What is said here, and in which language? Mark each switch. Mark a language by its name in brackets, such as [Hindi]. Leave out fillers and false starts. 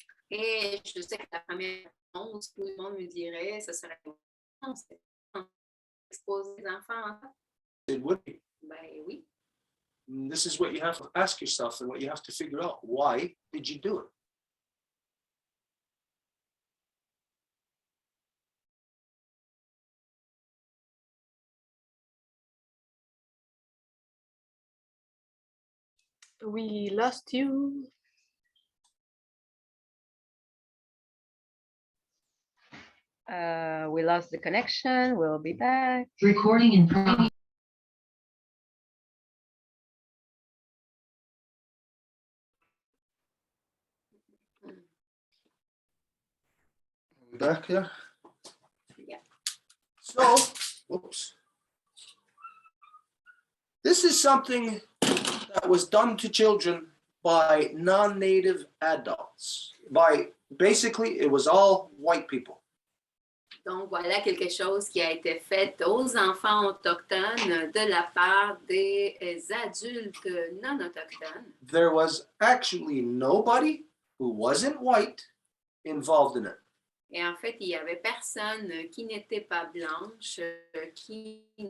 [French] Et je sais que la première réponse, tout le monde me dirait, ce serait non, c'est exposer les enfants à ça. [English] It would be. [French] Ben oui. [English] And this is what you have to ask yourself and what you have to figure out. Why did you do it? We lost you. We lost the connection. We'll be back. Recording in progress. Back here. Yeah. So, oops. This is something that was done to children by non-native adults. Basically, it was all white people. [French] Donc, voilà quelque chose qui a été fait aux enfants autochtones de la part des adultes non autochtones. [English] There was actually nobody who wasn't white involved in it. [French] Et en fait, il n'y avait personne qui n'était pas blanche, qui